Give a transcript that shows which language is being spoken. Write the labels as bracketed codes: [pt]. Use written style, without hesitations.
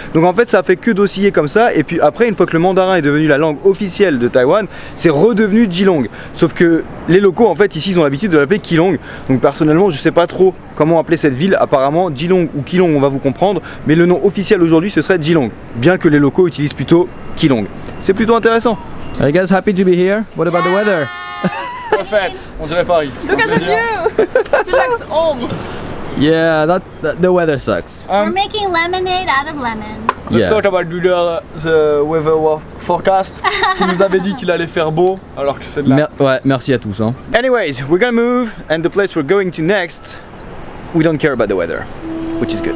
[fr] Donc en fait, ça a fait que d'osciller comme ça. Et puis après, une fois que le mandarin est devenu la langue officielle de Taïwan, c'est redevenu Jilong. Sauf que les locaux, en fait, ici, ils ont l'habitude de l'appeler Keelung. Donc personnellement je sais pas trop comment appeler cette ville, apparemment Jilong ou Keelung on va vous comprendre, mais le nom officiel aujourd'hui ce serait Jilong, bien que les locaux utilisent plutôt Keelung. C'est plutôt intéressant. [en] Are you guys happy to be here? What about the weather? [fr] Parfait, on dirait Paris. [en] Look at the view! Relax home! Yeah, the weather sucks. We're making lemonade out of lemons. Let's talk about the weather forecast. [fr] Qui nous avait dit qu'il allait faire beau alors que c'est de la... Ouais, merci à tous. Hein. [en] Anyways, we're gonna move and the place we're going to next, we don't care about the weather, which is good.